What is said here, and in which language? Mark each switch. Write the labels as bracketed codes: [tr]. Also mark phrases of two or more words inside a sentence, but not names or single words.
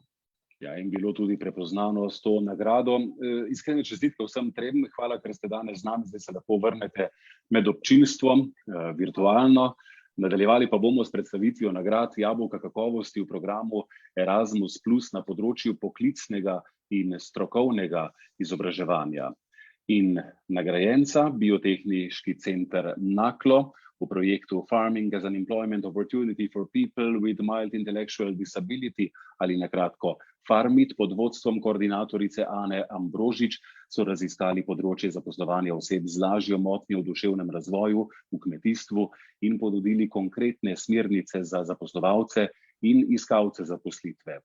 [sl] Ja, in bilo tudi prepoznano s to nagrado. Iskrene čestitke vsem trem, hvala, ker ste danes z nami, zdaj se lahko vrnete med občinstvom, virtualno. Nadaljevali pa bomo s predstavitvijo nagrad Jabolka kakovosti v programu Erasmus Plus na področju poklicnega in strokovnega izobraževanja. In nagrajenca, Biotehniški center Naklo, v projektu Farming as an Employment Opportunity for People with Mild Intellectual Disability, ali na kratko Farmit, pod vodstvom koordinatorice Ane Ambrožič, so raziskali področje zaposlovanja oseb z lažjo motnjo v duševnem razvoju v kmetijstvu in ponudili konkretne smernice za zaposlovalce in iskalce zaposlitve.